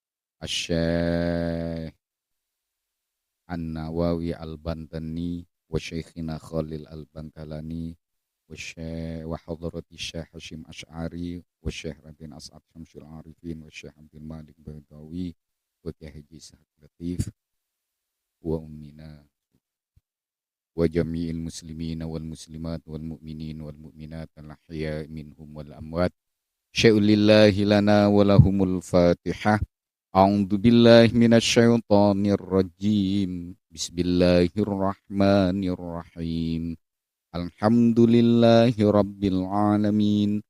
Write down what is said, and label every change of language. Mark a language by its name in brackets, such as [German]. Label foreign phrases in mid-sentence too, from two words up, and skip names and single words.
[Arabic] شيخ النووي البنتاني وشيخنا خليل البنكلاني وحضرة شيخ هاشم أشعري وشيخ رادين أسعد شمس العارفين وشيخ عبد الملك بغوي وكياي حاجي سعد لطيف وأمنا وجميع المسلمين والمسلمات والمؤمنين والمؤمنات الأحياء منهم والأموات شيء لله لنا ولهم الفاتحة. أعوذ بالله من الشيطان الرجيم. بسم الله الرحمن الرحيم. الحمد لله رب العالمين.